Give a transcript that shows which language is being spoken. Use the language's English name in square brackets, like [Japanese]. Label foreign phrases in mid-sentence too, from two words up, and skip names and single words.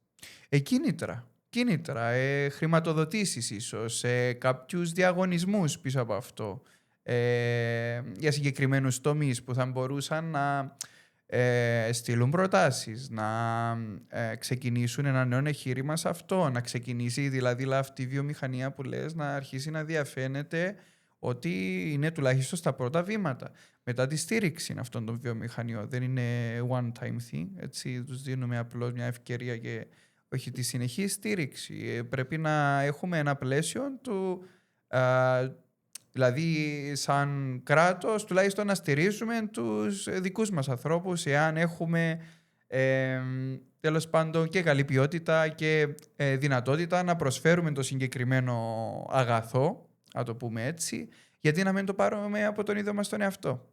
[Greek] Κίνητρα, χρηματοδοτήσεις ίσως, κάποιους διαγωνισμούς πίσω από αυτό, για συγκεκριμένους τομείς που θα μπορούσαν να στείλουν προτάσεις, να ξεκινήσουν ένα νέο εγχείρημα σε αυτό, να ξεκινήσει δηλαδή αυτή η βιομηχανία που λες να αρχίσει να διαφαίνεται ότι είναι τουλάχιστον στα πρώτα βήματα. Μετά τη στήριξη αυτών των βιομηχανιών. Δεν είναι [English] one-time thing, [Greek] έτσι τους δίνουμε απλώς μια ευκαιρία και όχι τη συνεχή στήριξη. Πρέπει να έχουμε ένα πλαίσιο του, δηλαδή σαν κράτος τουλάχιστον να στηρίζουμε τους δικούς μας ανθρώπους, εάν έχουμε τέλος πάντων και καλή ποιότητα και δυνατότητα να προσφέρουμε το συγκεκριμένο αγαθό, να το πούμε έτσι, γιατί να μην το πάρουμε από τον ίδιο μας τον εαυτό.